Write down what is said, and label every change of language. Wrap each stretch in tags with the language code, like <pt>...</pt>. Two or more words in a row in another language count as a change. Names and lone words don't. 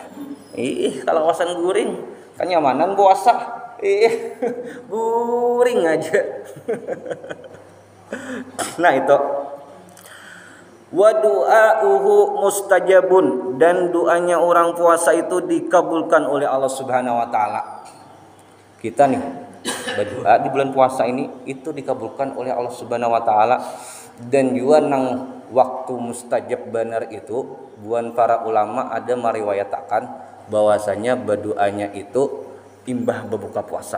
<bjn>Kalau wasan guring kenyamanan puasa, guring aja.</bjn> <id>Nah itu</id> <ar>wa du'auhu mustajabun,</ar> <id>dan doanya orang puasa itu dikabulkan oleh Allah</id> <ar>Subhanahu wa taala.</ar> <id>Kita nih berdoa di bulan puasa ini itu dikabulkan oleh Allah</id> <ar>Subhanahu wa taala.</ar> <id>Dan juga nang waktu mustajab benar itu buan para ulama ada meriwayatakan bahwasanya berdoanya itu imbah berbuka puasa.</id>